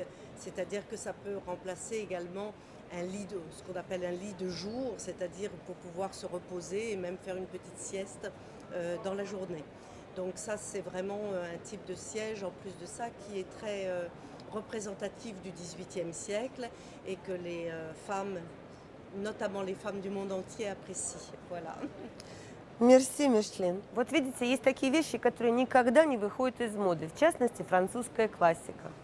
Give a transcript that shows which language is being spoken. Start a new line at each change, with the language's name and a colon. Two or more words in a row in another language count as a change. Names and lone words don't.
French: C'est-à-dire que ça peut remplacer également un lit ce qu'on appelle un lit de jour, c'est-à-dire pour pouvoir se reposer et même faire une petite sieste dans la journée. Donc ça, c'est vraiment un type de siège, en plus de ça, qui est très représentatif du XVIIIe siècle et que les femmes, notamment les femmes du monde entier, apprécient. Voilà.
Russian: Мерси, Мишлен. Вот видите, есть такие вещи, которые никогда не выходят из моды, в частности, французская классика.